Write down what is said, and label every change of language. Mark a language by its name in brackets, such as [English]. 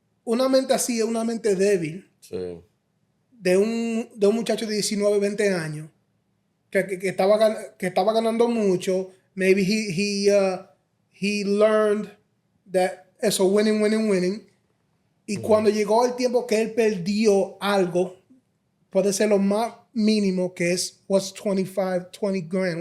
[Spanish] Una mente así es una mente débil Sí. de un muchacho de 19, 20 años que estaba ganando mucho. [English] Maybe he learned that eso, winning. [Spanish] Y cuando llegó el tiempo que él perdió algo, puede ser lo más mínimo que es, [English] what's 25, 20 grand?